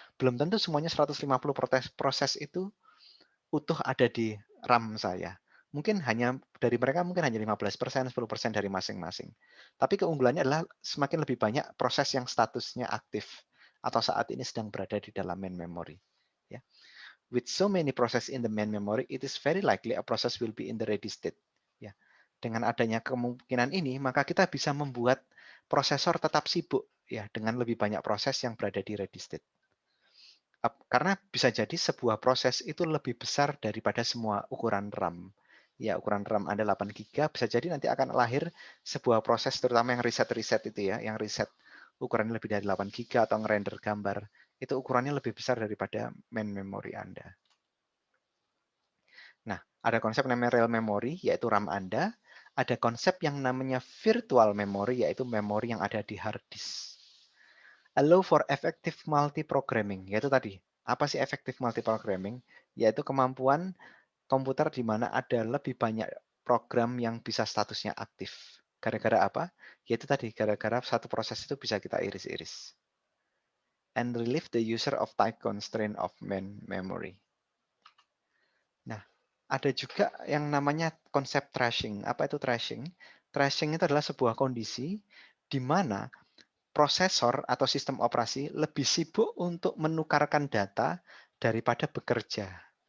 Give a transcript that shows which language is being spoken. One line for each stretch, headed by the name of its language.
Indonesian: Belum tentu semuanya 150 proses itu utuh ada di RAM saya. Mungkin hanya dari mereka mungkin hanya 15%, 10% dari masing-masing. Tapi keunggulannya adalah semakin lebih banyak proses yang statusnya aktif atau saat ini sedang berada di dalam main memory. Ya.
English: With so many process in the main memory, it is very likely a process will be in the ready state.
Indonesian: Ya. Dengan adanya kemungkinan ini, maka kita bisa membuat prosesor tetap sibuk ya dengan lebih banyak proses yang berada di ready state. Karena bisa jadi sebuah proses itu lebih besar daripada semua ukuran RAM. Ya, ukuran RAM Anda 8 GB, bisa jadi nanti akan lahir sebuah proses, terutama yang riset-riset itu ya, yang riset ukurannya lebih dari 8 GB atau ngerender gambar, itu ukurannya lebih besar daripada main memory Anda. Nah, ada konsep namanya real memory, yaitu RAM Anda. Ada konsep yang namanya virtual memory, yaitu memori yang ada di hard disk.
English: Allow for effective multiprogramming,
Indonesian: yaitu tadi, apa sih
English: effective multiprogramming?
Indonesian: Yaitu kemampuan komputer di mana ada lebih banyak program yang bisa statusnya aktif. Gara-gara apa? Yaitu tadi, gara-gara satu proses itu bisa kita iris-iris.
English: And relieve the user of type constraint of main memory.
Indonesian: Nah, ada juga yang namanya konsep thrashing. Apa itu thrashing? Thrashing itu adalah sebuah kondisi di mana prosesor atau sistem operasi lebih sibuk untuk menukarkan data daripada bekerja.